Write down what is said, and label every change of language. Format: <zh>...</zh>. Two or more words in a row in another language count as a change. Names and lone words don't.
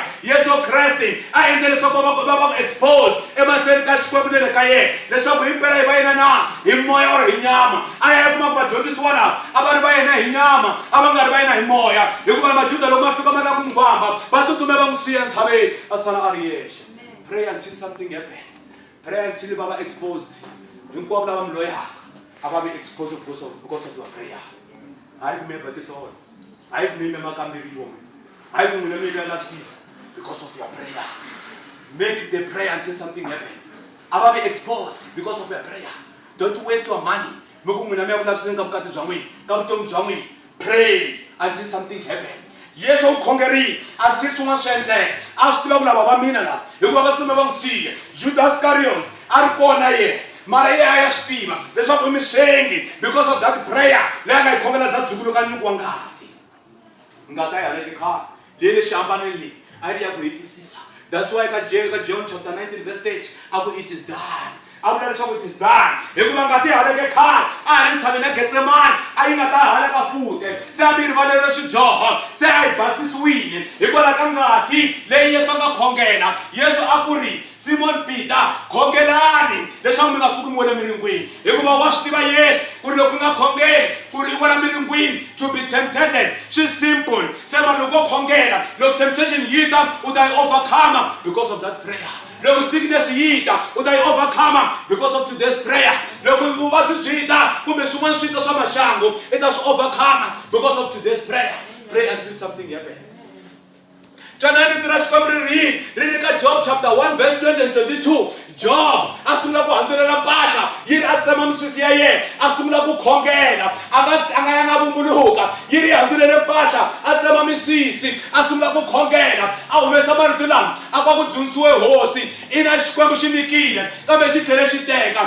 <ts>Yesu Kreste a endle leswaku va va expose emahlweni ka xikwembu le ka yena leswaku himpela hi va yena na hi moya or hi nyama. A ya kuma ku vadyondzisiwa lava a va ri va yena hi nyama, a va nga ri va yena hi moya, hikuva majuda loko ma fika ma lava ku n'wi vamba va tsutsume va n'wi siya ntshaveni a sala a ri yexe.</ts> <en>Pray until something happen. Pray until</en> <ts>va va exposed. Hinkwavo lava mi loyaka a va vi exposed</ts> <en>because of your prayer.</en> <ts>Hayi ku mi hemba tinhlolo, hayi ku mi yime makamberiwa, hayi ku n'wina mi ya lavisisa,</ts> <en>because of your prayer. Make the prayer until something happen.</en> <ts>A va vi</ts> <en>exposed because of your prayer. Don't waste your money.</en> <ts>Mi ku n'wina mi ya ku laviseni ka vukati bya n'wina, ka vutomi bya n'wina.</ts> <en>Pray until something happen.</en> <ts>Yesu u khongerile until swin'wana swi endleka. A swi tiva ku lava va mina lava hikuva va tsume va n'wi siya. Judas Iscariot a ri kona yena, mara yena a ya swi tiva leswaku i mixengi</ts> <en>because of that prayer</en> <ts>leyi a nga yi khongela za dzukulu ka nyuku wa ngati. Ngati a yi haleke khale leyi le xihambanweni leyi a yi ri ya ku hetisisa.</ts> <en>That's why ka John chapter 19 verse 8</en> <ts>a ku</ts> <en>it is done.</en> <ts>A vula leswaku</ts> <en>it is done</en> <ts>hikuva ngati yi haleke khale a ha ri ntshaveni ya Getsemani a yi nga ta haleka futhi. Se a mi rivalele swidyoho, se a yi basisiwile hikwalaho ka ngati leyi Yesu a nga khongela. Yesu a ku ri Simon Peter khongelani leswaku mi nga pfuki mi wele miringwini, hikuva wa swi tiva Yesu ku ri loko u nga khongeli ku ri i wela miringwini</ts> <en>to be tempted.</en> <ts>Swi simple. Se vanhu loko u khongela, loko temptation yi ta u ta yi overcome</ts> <en>because of that prayer.</en> <ts>Loko sickness yi ta u ta yi overcome</ts> <en>because of today's prayer.</en> <ts>Loko vuvabyi byi ta kumbe swin'wana swi ta swa maxangu i ta swi overcome</ts> <en>because of today's prayer. Pray until something happens.</en> <ts>Twanani tura xikwembu ri ri ka Job</ts> <en>chapter 1 verse 20 and 22.</en> <ts>Job a sungula ku handzulela mpahla, yi ri a tsema misisi ya yena a sungula ku khongela, a nga yanga vumbuluka, yi ri handzulele mpahla a tsema misisi a sungula ku khongela, a humesa marito lama a ku dyondzisiwe hosi i na xikwembu xi nikile kambe xi tlhele xi teka.</ts>